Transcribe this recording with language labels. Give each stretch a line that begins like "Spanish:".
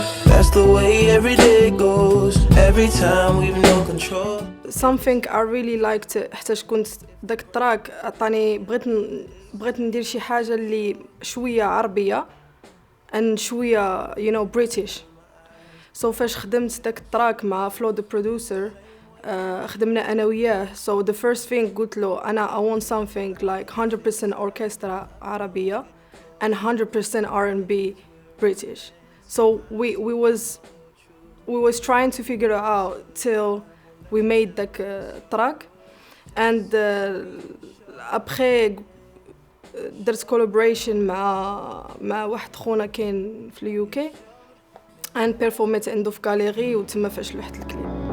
English: That's the way every day goes, every time we've no control. Something I really liked
Arabic: حتى كنت داك التراك عطاني بغيت ندير شي حاجه اللي شويه عربيه and شويه British. فاش خدمت داك التراك مع فلو
English: the producer،
Arabic: خدمنا انا وياه.
English: the first thing
Arabic: قلت له انا
English: I want something like 100% orchestra عربيه and 100% R&B British. we was trying to figure it out till we made the track.
Arabic: and après درت collaboration مع واحد خونا كاين في اليو كي and performت عنده في غاليري، وتما فاش لوحت الكليب.